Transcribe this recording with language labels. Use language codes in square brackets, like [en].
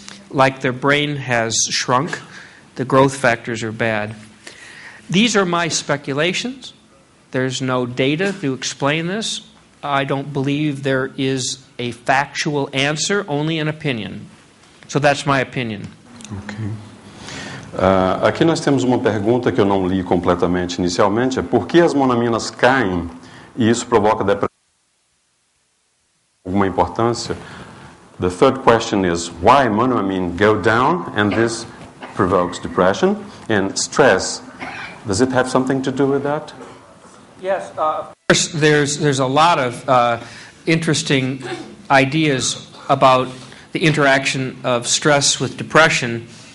[en] Like their brain has shrunk, the growth factors are bad. These are my speculations. There's no data to explain this. I don't believe there is a factual answer, only an opinion. So that's my opinion. Ok. [pt] Aqui nós temos uma pergunta que eu não li completamente inicialmente, é por que as monaminas caem e isso provoca depressão? Alguma importância? [en] The third question is why monoamine go down and this provokes depression and stress. Does it have something to do with that? Yes, of course there's a lot of interesting ideas about the interaction of stress with depression.